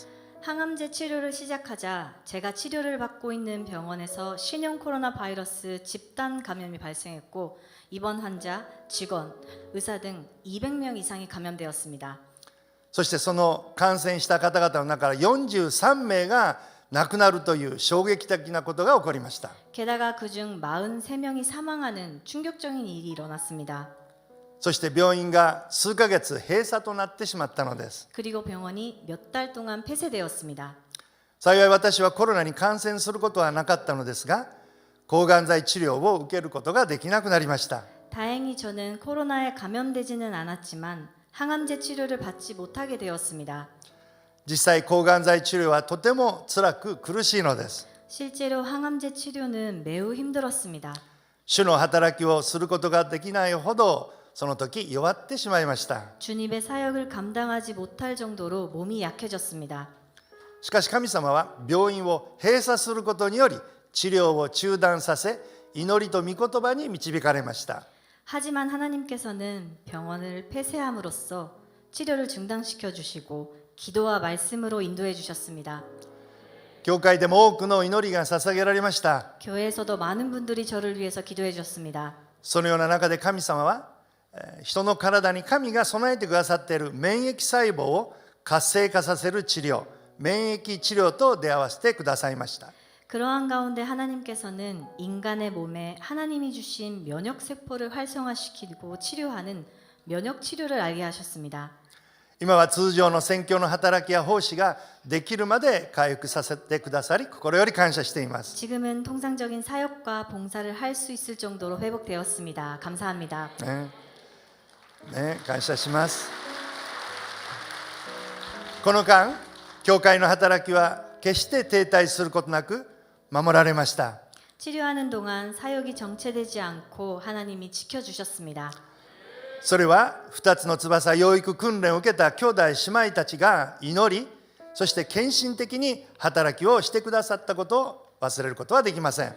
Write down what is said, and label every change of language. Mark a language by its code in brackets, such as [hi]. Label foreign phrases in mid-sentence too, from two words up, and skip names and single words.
[ko] 항암제 치료를 시작하자 제가 치료를 받고 있는 병원에서 신형 코로나 바이러스 집단 감염이 발생했고 입원 환자, 직원, 의사 등 200명 이상이 감염되었습니다. [ja] そしてその感染した方々の中から43名が亡くなるという衝撃的なことが起こりました。 [ko] 게다가 그중 43명이 사망하는 충격적인 일이 일어났습니다. [ja] そして病院が数ヶ月閉鎖となってしまったのです。 [ko] 그리고 병원이 몇 달 동안 폐쇄되었습니다. [ja] 幸い私はコロナに感染することはなかったのですが、抗がん剤治療を受けることができなくなりました。 [ko] 다행히 저는 코로나에 감염되지는 않았지만 항암제 치료를 받지 못하게 되었습니다. [ja] 実際抗がん剤治療はとても辛く苦しいのです。 [ko] 실제로 항암제 치료는 매우 힘들었습니다. [ja] 主の働きをすることができないほどその時弱ってしまいました。 [ko] 주님의 사역을 감당하지 못할 정도로 몸이 약해졌습니다. [ja] しかし神様は病院を閉鎖することにより治療を中断させ、祈りと御言葉に導かれました。 [ko] 하지만 하나님께서는 병원을 폐쇄함으로써 치료를 중단시켜 주시고 기도와 말씀으로 인도해 주셨습니다. [ja] 教会でも多くの祈りが捧げられました。 [ko] 교회에서도 많은 분들이 저를 위해서 기도해 주셨습니다. [ja] そのような中で神様は人の体に神が備えてくださっている免疫細胞を活性化させる治療、免疫治療と出会わせてくださいました。 [ko] 그러한 가운데 하나님께서는 인간의 몸에 하나님이 주신 면역 세포를 활성화시키고 치료하는 면역 치료를 알게 하셨습니다. [ja] 今は通常の宣教の働きや奉仕ができるまで回復させてくださり、心より感謝しています。 [ko] 지금은 통상적인 사역과 봉사를 할 수 있을 정도로 회복되었습니다. 감사합니다. [ja] 感謝します。この間、教会の働きは決して停滞することなく守られました。 [ko] 치료하는 동안 사역이 정체되지 않고 하나님이 지켜주셨습니다. [ja] それは2つの翼養育訓練を受けた兄弟姉妹たちが祈り、そして献身的に働きをしてくださったことを忘れることはできません。